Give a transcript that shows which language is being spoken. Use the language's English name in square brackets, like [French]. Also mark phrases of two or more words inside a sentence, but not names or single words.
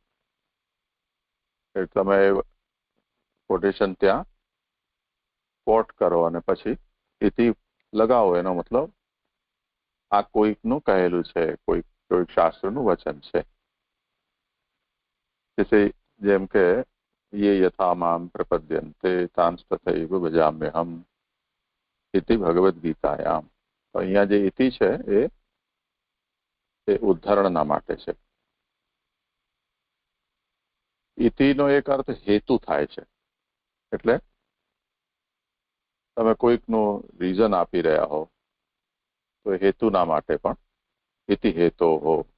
[Gujarati] એટલે તમે કોટેશન ત્યાં કોટ કરો અને પછી ઇતિ લગાવો. એનો મતલબ આ કોઈકનું કહેલું છે, કોઈક શાસ્ત્રનું વચન છે. જેમ કે [Sanskrit] ये यथा माम प्रपद्यन्ते तांस्तथैव भजाम्यहम इति भगवद गीतायाम. [Gujarati] તો અહીંયા જે ઇતિ છે એ ઉદ્ધરણના માટે છે. ઇતિનો એક અર્થ હેતુ થાય છે. એટલે તમે કોઈકનું રીઝન આપી રહ્યા હો તો હેતુના માટે પણ ઇતિ હેતો હો.